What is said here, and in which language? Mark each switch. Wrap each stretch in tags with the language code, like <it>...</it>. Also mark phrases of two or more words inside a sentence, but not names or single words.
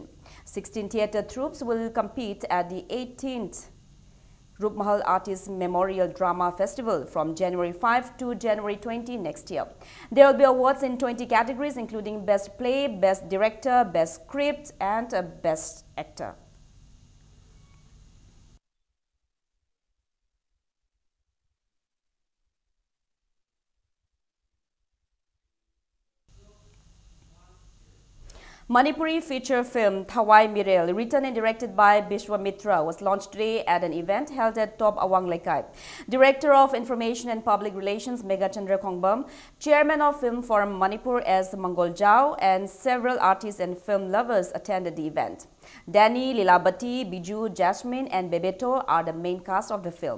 <en>16 theatre troupes will compete at the 18th Rup Mahal Artists Memorial Drama Festival from January 5 to January 20 next year. There will be awards in 20 categories, including Best Play, Best Director, Best Script, and Best Actor. Manipuri feature film Thawai Mirel, written and directed by Bishwamitra, was launched today at an event held at Top Awang Laikai. Director of Information and Public Relations Megachandra Khongbam, Chairman of Film Forum Manipur S. Mangol Jao, and several artists and film lovers attended the event. Danny, Lilabati, Biju, Jasmine, and Bebeto are the main cast of the film.</en>